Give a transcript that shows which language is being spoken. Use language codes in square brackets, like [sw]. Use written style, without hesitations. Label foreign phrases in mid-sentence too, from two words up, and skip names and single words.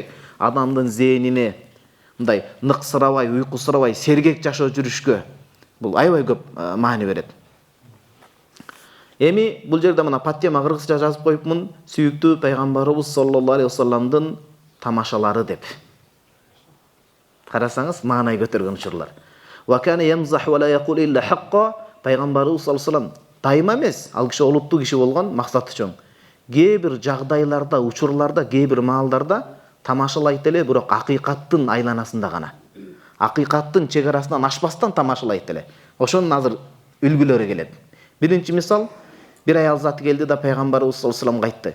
[ky] Адамдын зээнине мындай ныксырабай, уйкусурабай, сергек жашоо жүрүшкө бул аябай көп маани берет. Эми бул жерде мына паттема кыргызча жазып коюпмун, сүйүктүү пайгамбарыбыз [ar] صلى الله عليه وسلم [ky] тамашалары деп. Карасаңыз, маанай көтөргөн учурлар. [ar] وكان يمزح ولا يقول إلا حقا, [ky] пайгамбарыбыз [ar] صلى الله عليه وسلم [ky] дайыма эмес, ал киши олуттуу киши болгон, максаты чоң. Кээ бир жагдайларда, учурларда, кээ бир маалдарда тамашалайт эле, бирок акыйкаттын айланасында гана. Акыйкаттын чегарасынан ашпастан тамашалайт эле. Ошонун азыр үлгүлөрү келет. Биринчи мисал, бир аял заты келди да пайгамбарыбыз [ar] صلى الله عليه وسلم [ky] айтты.